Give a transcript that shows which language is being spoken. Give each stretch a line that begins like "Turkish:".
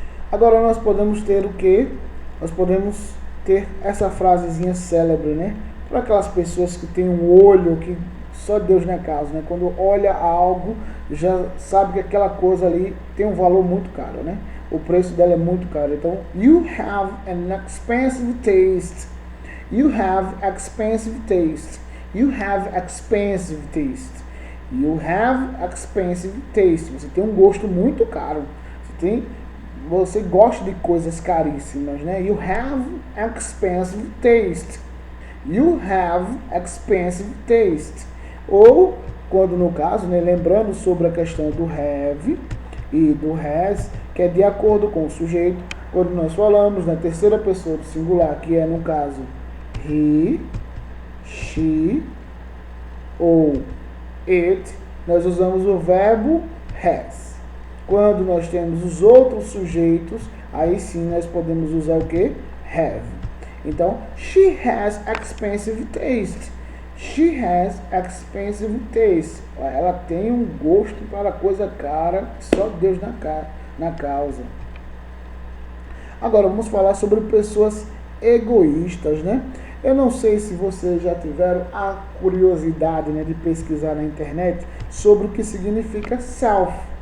Portuguese: Agora nós podemos ter o quê? Nós podemos ter essa frasezinha célebre, né? Para aquelas pessoas que têm um olho que só Deus na casa, né? Quando olha algo, já sabe que aquela coisa ali tem um valor muito caro, né? O preço dela é muito caro. Então,
English: you have an expensive taste. You have expensive taste. You have expensive taste. You have expensive taste.
Portuguese: Você tem um gosto muito caro. Você gosta de coisas caríssimas, né?
English: You have expensive taste. You have expensive taste.
Portuguese: Ou quando no caso, né, lembrando sobre a questão do have e do has, que é de acordo com o sujeito, quando nós falamos na terceira pessoa do singular, que é no caso he, she ou it, nós usamos o verbo has. Quando nós temos os outros sujeitos, aí sim nós podemos usar o que?
English: Have.
Portuguese: Então,
English: she has expensive taste. She has expensive taste.
Portuguese: Ela tem um gosto para coisa cara que só Deus na causa. Agora vamos falar sobre pessoas egoístas, né? Eu não sei se vocês já tiveram a curiosidade, né, de pesquisar na internet sobre o que significa self.